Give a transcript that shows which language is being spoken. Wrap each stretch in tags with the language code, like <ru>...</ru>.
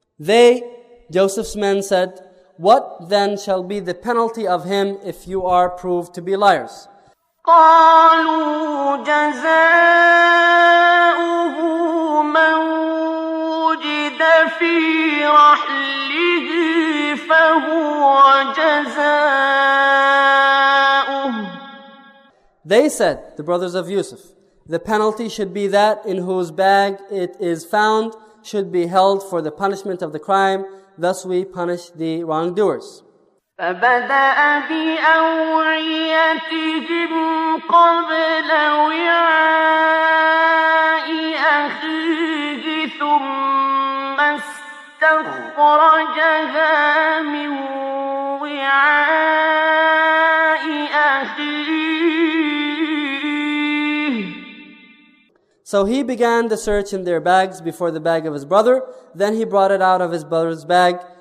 <en>They, Joseph's men, said, "What then shall be the penalty of him if you are proved to be liars?"</en> <ar>قالوا جزاؤه من وجد في رحله فهو جزاؤه.</ar> <en>They said, the brothers of Yusuf, the penalty should be that in whose bag it is found should be held for the punishment of the crime. Thus we punish the wrongdoers.</en> <ar>فبدأ بأوعيتهم قبل وعاء أخيه ثم استخرجها من وعاء أخيه.</ar> <en>So he began the search in their bags before the bag of his brother. Then he brought it out of his brother's bag.</en>